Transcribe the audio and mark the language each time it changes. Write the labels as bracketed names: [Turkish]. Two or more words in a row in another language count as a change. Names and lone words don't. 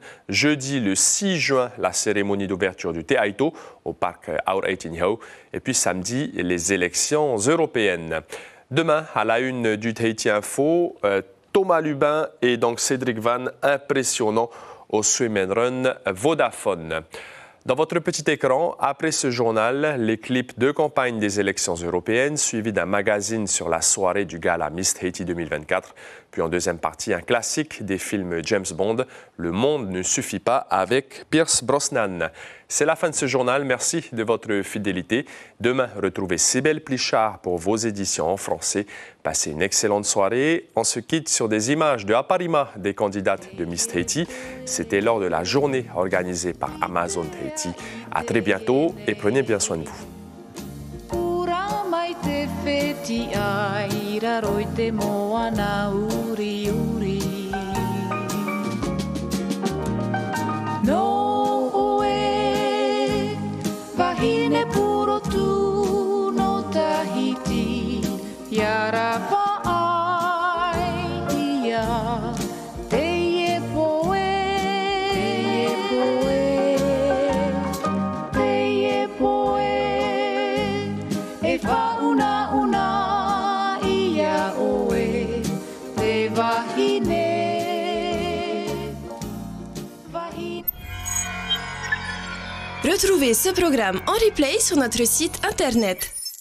[French] Jeudi, le 6 juin, la cérémonie d'ouverture du Teaito au parc Aur-Eitinho. Et puis samedi, les élections européennes. Demain, à la une du Tahiti Info, Thomas Lubin et donc Cédric Van, impressionnants au swim and run Vodafone. Dans votre petit écran, après ce journal, les clips de campagne des élections européennes, suivis d'un magazine sur la soirée du gala Miss Tahiti 2024. Puis en deuxième partie, un classique des films James Bond, Le monde ne suffit pas, avec Pierce Brosnan. C'est la fin de ce journal. Merci de votre fidélité. Demain, retrouvez Cybèle Plichard pour vos éditions en français. Passez une excellente soirée. On se quitte sur des images de Aparima des candidates de Miss Tahiti. C'était lors de la journée organisée par Amazon Tahiti. À très bientôt et prenez bien soin de vous. [Tahitian] Vahine puro tu no Tahiti Yara ai ia Te poe E fa una ia oe Te Vahine [French] Retrouvez ce programme en replay sur notre site internet